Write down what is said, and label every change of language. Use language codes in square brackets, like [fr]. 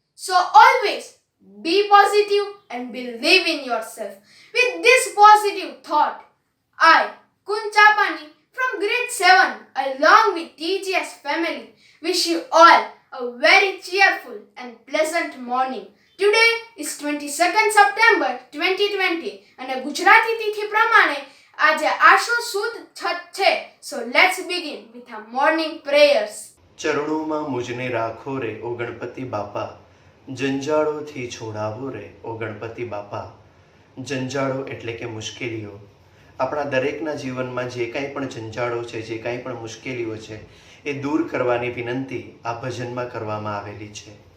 [en] So always be positive and believe in yourself. With this positive thought, I, Kunchapani from grade 7 along with TGS family wish you all a very cheerful and pleasant morning. Today is 22nd September 2020 [gu] અને ગુજરાતી તિથિ પ્રમાણે આજે આશો સુદ છઠ છે. [en] So let's begin with our morning prayers. [gu] ચરણોમાં મુજને રાખો રે ઓ ગણપતિ બાપા, જંજાળોથી છોડાવો રે ઓ ગણપતિ બાપા. જંજાળો એટલે કે મુશ્કેલીઓ. આપણા દરેકના જીવનમાં જે કાંઈ પણ જંજાળો છે, જે કાંઈ પણ મુશ્કેલીઓ છે, એ દૂર કરવાની વિનંતી આ ભજનમાં કરવામાં આવેલી છે.